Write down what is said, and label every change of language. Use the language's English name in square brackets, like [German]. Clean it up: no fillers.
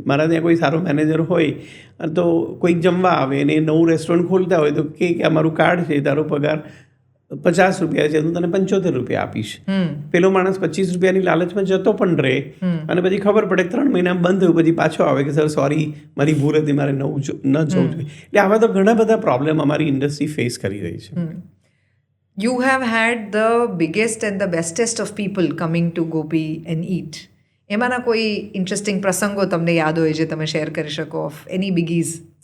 [Gujarati] મારા ત્યાં કોઈ સારો મેનેજર હોય તો કોઈક જમવા આવે અને નવું રેસ્ટોરન્ટ ખોલતા હોય તો કે અમારું કાર્ડ છે, તારો પગાર 50 રૂપિયા છે, હું તને 75 રૂપિયા આપીશ. પેલો માણસ 25 રૂપિયાની લાલચમાં જતો પણ રહે અને પછી ખબર પડે 3 મહિના બંધ થયું, પછી પાછો આવે કે સર સોરી, મારી ભૂલ હતી, મારે ન જવું જોઈએ. એટલે આવા તો ઘણા બધા પ્રોબ્લેમ અમારી ઇન્ડસ્ટ્રી ફેસ કરી રહી છે. [English] You have had the biggest and the bestest of people coming to Gopi and eat. [Gujarati] એમાંના કોઈ ઇન્ટરેસ્ટિંગ પ્રસંગો તમને યાદ હોય જે તમે શેર કરી શકો [English] Of any biggies?